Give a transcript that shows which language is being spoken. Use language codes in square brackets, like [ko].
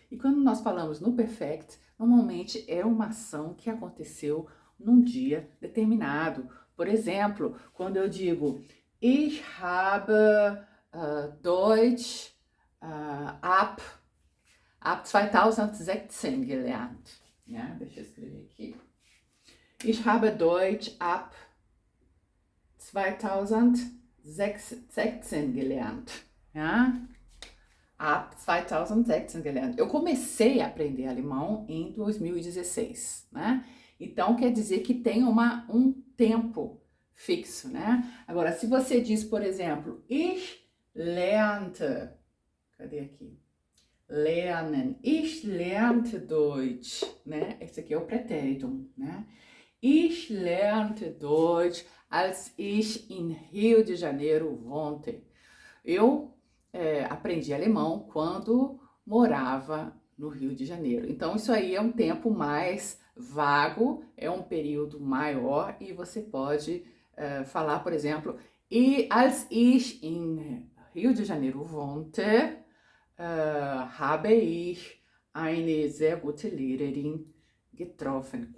[pt] E quando nós falamos no perfect, normalmente é uma ação que aconteceu num dia determinado. Por exemplo, quando eu digo [de] Ich habe Deutsch ab 2016 gelernt. [pt] Ja, deixa eu escrever aqui. [de] Ich habe Deutsch ab 2016 gelernt. Ja? Ab 2016 gelernt. [pt] Eu comecei a aprender alemão em 2016, né? Então quer dizer que tem um tempo fixo, né? Agora, se você diz, por exemplo, [de] ich lernte, [pt] cadê aqui? [de] Lernen, ich lernte Deutsch, né? [pt] Esse aqui é o pretérito, né? [de] Ich lernte Deutsch, als ich in Rio de Janeiro wohnte. [pt] Eu aprendi alemão quando morava no Rio de Janeiro. Então, isso aí é um tempo mais vago, é um período maior e você pode falar, por exemplo, e [de] als ich in Rio de Janeiro wohnte, habe ich eine sehr gute Lehrerin getroffen.